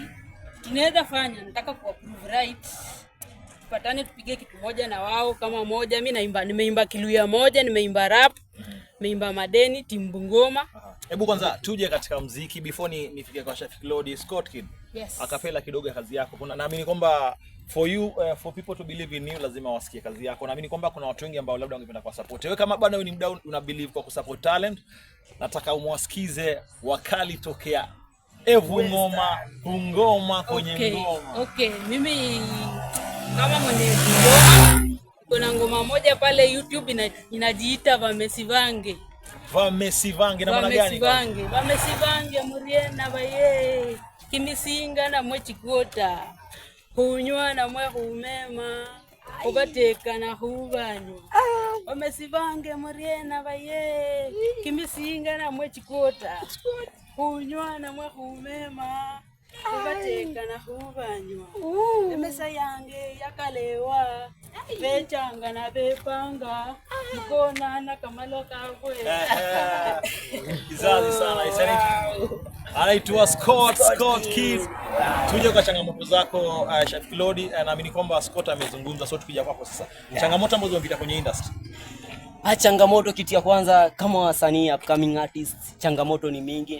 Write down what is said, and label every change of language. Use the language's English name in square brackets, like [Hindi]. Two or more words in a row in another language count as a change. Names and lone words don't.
[Swahili] Tunaweza fanya, nataka kuapprove right. Tupatane tupige kitu moja na wao kama moja. Mimi nimeimba Kiluya moja, nimeimba rap, nimeimba Madeni, Timbungoma. Hebu kwanza tuje katika muziki before nifike kwa Shafik Lodi. Scott Kid. Yes. Akapela kidogo kazi yako. Kuna naamini kwamba [English] for people to believe in you [Swahili] lazima wasikie kazi yako. Naamini kwamba kuna watu wengi ambao labda wangependa kwa support. Wewe kama bado ni mdau una believe kwa kusupport talent, nataka umwasikize wakali tokea Ngoma, Bungoma kwenye ngoma. Okay, mimi kama mwenye ngoma, kuna ngoma moja pale YouTube inajiita Vamesivange. Na maana gani? [Luyia] Vamesivange muriena baye. Kimisinga na mwechikota. Hunywa na mwe humema. ubateka na hubanyu omesibange muriena baye kimisinga na mwechikota kunywana mwa kumema ubateka na hubanyu emesa yange yakalewa bechanga na bepanga mkona na kamalo kakwe [Swahili] kizazi sana isani anaitwa Scott Kid. Tuje kwa changamoto zako Shafii Claude, naamini kwamba Scott amezungumza, so tukija kwako sasa changamoto ambazo unapita kwenye industry. Changamoto kitu ya kwanza kama wasanii [English] upcoming artists, [Swahili] changamoto ni mingi.